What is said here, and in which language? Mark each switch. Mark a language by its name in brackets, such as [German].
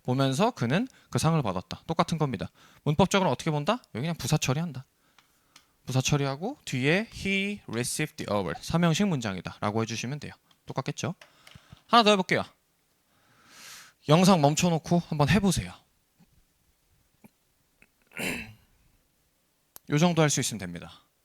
[Korean] 보면서 그는 그 상을 받았다. 똑같은 겁니다. 문법적으로 어떻게 본다? 여기 그냥 부사 처리한다. 부사 처리하고 뒤에 [English] he received the award. [Korean] 삼형식 문장이다 라고 해주시면 돼요. 똑같겠죠? 하나 더 해볼게요. 영상 멈춰놓고 한번 해보세요. 요 정도 할 수 있으면 됩니다.